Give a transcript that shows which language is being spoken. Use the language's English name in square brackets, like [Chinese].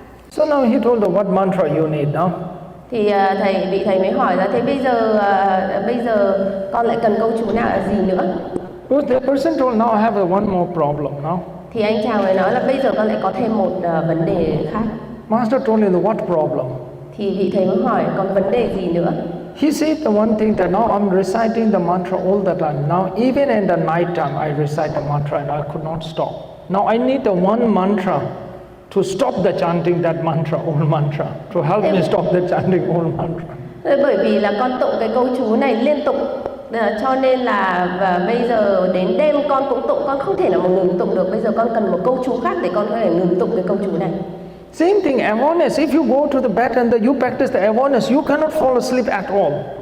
[English] So now he told them what mantra you need now. [Vietnamese] Thì vị thầy mới hỏi là thế bây giờ con lại cần câu chú nào là gì nữa? [English] Well, the person told now I have one more problem now. [Vietnamese] Thì anh chàng mới nói là bây giờ con lại có thêm một vấn đề khác. [English] Master told him what problem? [Vietnamese] Thì vị thầy mới hỏi còn vấn đề gì nữa? [English] He said the one thing that now I'm reciting the mantra all the time. Now even in the night time I recite the mantra and I could not stop. Now I need the one mantra to stop the chanting that mantra, all mantra, to help me stop the chanting all mantra. [Vietnamese] Bởi vì là con tụng cái câu chú này liên tục, cho nên là bây giờ đến đêm con cũng tụng, con không thể nào mà ngừng tụng được. Bây giờ con cần một câu chú khác để con có thể ngừng tụng cái câu chú này. [English] Same thing, awareness. If you go to the bed and you practice the awareness, you cannot fall asleep at all.